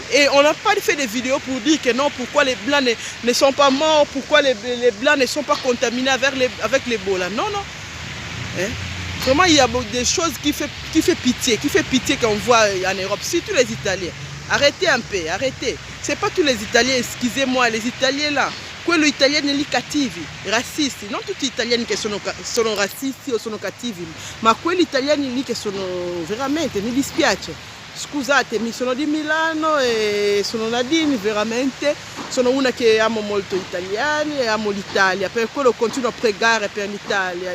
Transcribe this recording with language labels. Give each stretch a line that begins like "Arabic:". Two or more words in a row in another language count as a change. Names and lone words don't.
French: Et on n'a pas fait de vidéos pour dire que non, pourquoi les Blancs ne sont pas morts, pourquoi les Blancs ne sont pas contaminés avec l'Ebola. Non. Vraiment, il y a des choses qui fait pitié qu'on voit en Europe, surtout les Italiens. Arrêtez un peu, arrêtez. C'est pas tous les Italiens, excusez-moi, les Italiens là,
Italian: quello italiani lì cattivi, razzisti, non tutti gli italiani che sono razzisti o sono cattivi, ma quelli italiani lì che sono veramente, mi dispiace. Scusatemi, sono di Milano e sono Nadine, veramente, sono una che amo molto gli italiani e amo l'Italia, per quello continuo a pregare per l'Italia.